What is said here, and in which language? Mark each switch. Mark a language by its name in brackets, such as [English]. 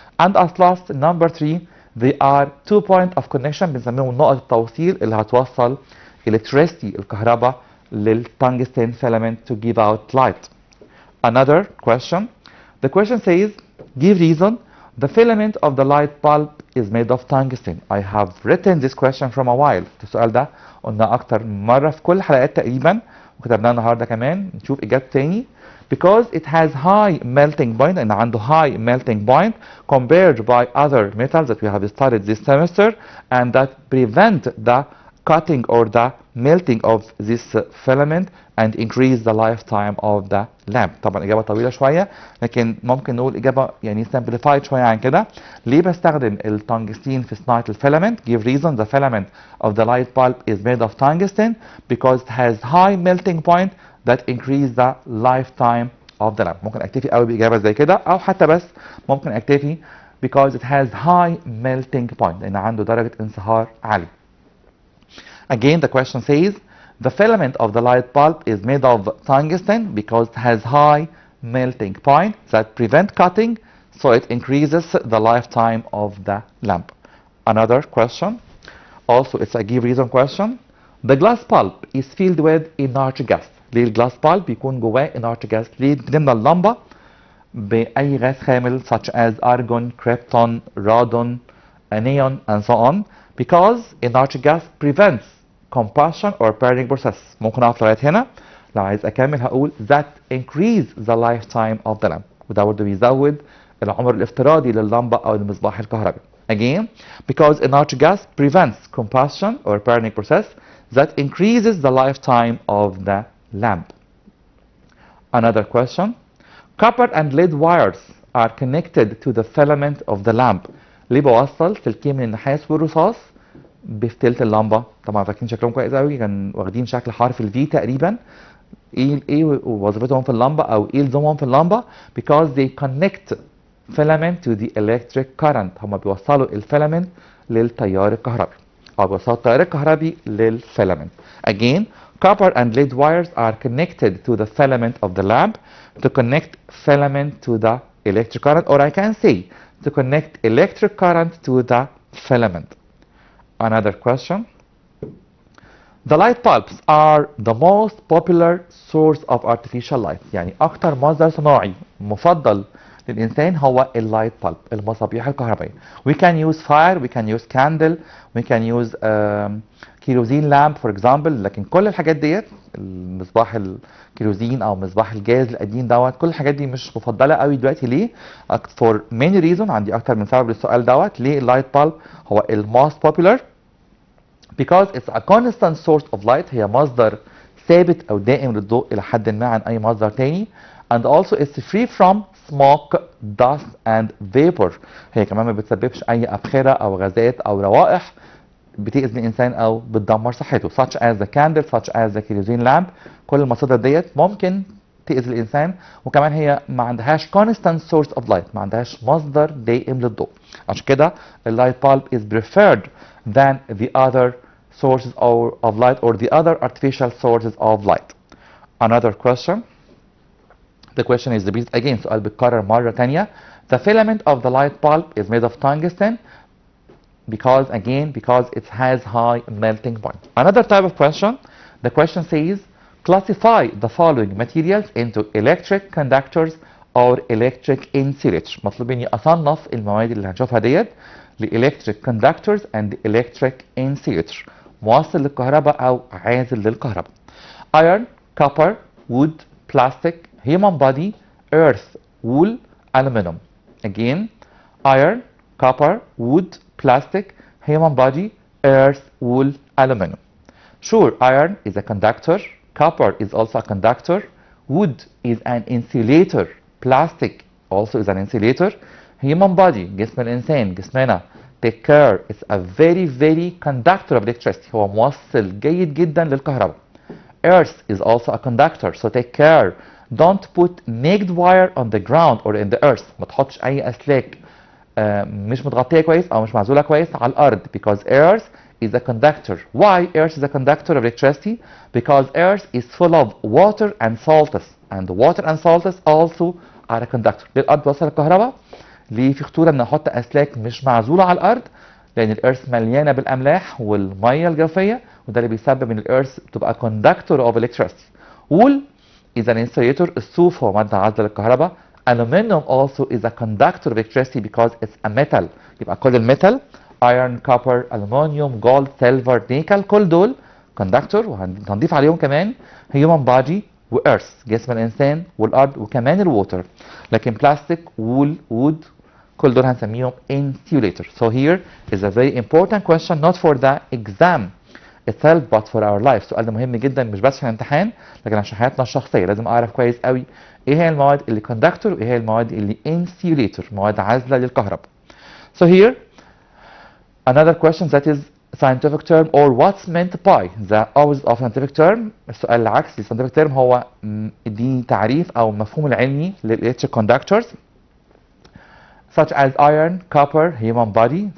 [English] And as last number 3, they are 2 point of connection [Arabic] بنسميهم نقط التوصيل اللي هتوصل [English] electricity الكهرباء للتungsten filament to give out light. Another question. The question says, give reason. The filament of the light bulb is made of tungsten. I have written this question from a while. [Arabic] السؤال ده قلنا أكتر مرة في كل الحلقات تقريبا وكتبناه النهارده كمان. نشوف إجابته تاني. [English] Because it has high melting point and عنده high melting point compared by other metals that we have studied this semester and that prevent the cutting or the melting of this filament and increase the lifetime of the lamp. [Arabic] طبعا إجابة طويلة شوية لكن ممكن نقول إجابة يعني simplified شوية عن كده. ليه بستخدم التنجستين في صناعة الفيلامنت؟ [English] Give reason. The filament of the light bulb is made of tungsten because it has high melting point that increase the lifetime of the lamp. [Arabic] ممكن أكتفي قوي بإجابة زي كده أو حتى بس ممكن أكتفي [English] because it has high melting point [Arabic] لأن عنده درجة انصهار عالي. [English] Again, the question says, the filament of the light bulb is made of tungsten because it has high melting point that prevent cutting, so it increases the lifetime of the lamp. Another question, also it's a give reason question. The glass bulb is filled with inert gas. [Arabic] ليه الجلاس bulb بيكون جواه inert gas؟ ليه بنملى اللمبة بأي غاز خامل [English] such as argon, krypton, radon, neon, and so on? Because inert gas prevents combustion or burning process. [Arabic] ممكن اقف لغايه هنا. لو عايز اكمل هقول [English] that increase the lifetime of the lamp. [Arabic] وده برضه بيزود العمر الافتراضي لللمبه او المصباح الكهربي. [English] Again, because inert gas prevents combustion or burning process that increases the lifetime of the lamp. Another question. Copper and lead wires are connected to the filament of the lamp. [Arabic] ليه بوصل سلكين من النحاس والرصاص بفتيلة اللمبة؟ طبعا فاكرين شكلهم كويس قوي، كان واخدين شكل حرف الفي تقريبا. ايه وظيفتهم في اللمبة او ايه لزومهم في اللمبة؟ [English] because they connect filament to the electric current. [Arabic] هم بيوصلوا الفيلامنت للتيار الكهربي او بيوصلوا التيار الكهربي للفيلامنت. [English] Again, copper and lead wires are connected to the filament of the lamp to connect filament to the electric current, or I can say to connect electric current to the filament. Another question. The light bulbs are the most popular source of artificial light. [Arabic] يعني أكتر مصدر صناعي مفضل للإنسان هو اللايت bulb، المصابيح الكهربائية. [English] We can use fire, we can use candle, we can use kerosene lamp for example. [Arabic] لكن كل الحاجات ديت، المصباح الكيروزين أو مصباح الجاز القديم دوت، كل الحاجات دي مش مفضلة قوي دلوقتي. [English] ليه؟ for many reasons. [Arabic] عندي أكتر من سبب للسؤال دوت. ليه اللايت bulb هو [English] most popular؟ because it's a constant source of light. [Arabic] هي مصدر ثابت أو دائم للضوء إلى حد ما عن أي مصدر تاني. [English] and also it's free from smoke, dust and vapor. [Arabic] هي كمان ما بتسببش أي أبخرة أو غازات أو روائح بتأذي الإنسان أو بتدمر صحته. [English] such as the candle, such as the kerosene lamp. [Arabic] كل المصادر ديت ممكن تأذي الإنسان، وكمان هي ما عندهاش [English] constant source of light، [Arabic] ما عندهاش مصدر دائم للضوء. عشان كده اللايت bulb [English] is preferred than the other sources of light or the other artificial sources of light. Another question. The question is repeated again. [Arabic] سؤال بيتكرر مرة تانية. [English] The filament of the light bulb is made of tungsten because it has high melting point. Another type of question. The question says classify the following materials into electric conductors or electric insulators. [Arabic] مطلوب مني أصنف المواد اللي هنشوفها ديت ل [English] electric conductors and electric insulator. [Arabic] موصل للكهرباء أو عازل للكهرباء. [English] Iron, copper, wood, plastic, human body, earth, wool, aluminum. Again, iron, copper, wood, plastic, human body, earth, wool, aluminum. Sure, iron is a conductor, copper is also a conductor, wood is an insulator, plastic also is an insulator, human body, [Arabic] جسم الإنسان, جسمنا, [English] take care, it's a very conductor of electricity. [Arabic] هو موصل جيد جدا للكهرباء. [English] Earth is also a conductor, so take care. Don't put naked wire on the ground or in the earth. [Arabic] ما تحطش أي أسلاك مش متغطية كويس أو مش معزولة كويس على الأرض, [English] because earth is a conductor. Why earth is a conductor of electricity? Because earth is full of water and salts, and water and salts also are a conductor. [Arabic] ليه الأرض بتوصل الكهرباء؟ ليه في خطورة إن نحط أسلاك مش معزولة على الأرض؟ لأن الأرث مليانة بالأملاح والمية الجوفية, وده اللي بيسبب إن الأرث تبقى [English] conductor of electricity. Wool is an insulator. [Arabic] الصوف هو مادة عازلة للكهرباء. [English] Aluminum also is a conductor of electricity because it's a metal. [Arabic] يبقى كل الميتال [English] iron, copper, aluminum, gold, silver, nickel [Arabic] كل دول conductor, وهنضيف عليهم كمان human body وearth جسم الإنسان والأرض وكمان الووتر. لكن plastic, wool, wood كل دول هنسميهم insulator. [English] So here is a very important question not for the exam itself but for our life. [Arabic] السؤال ده مهم جدا مش بس في الامتحان لكن عشان حياتنا الشخصيه. لازم اعرف كويس قوي ايه هي المواد اللي conductor وايه هي المواد اللي insulator, مواد عازله للكهرباء. [English] So here another question that is scientific term or what's meant by the opposite of scientific term. [Arabic] السؤال العكسي scientific term هو دي تعريف او مفهوم العلمي لل [English] electric conductors such as iron, copper, human body.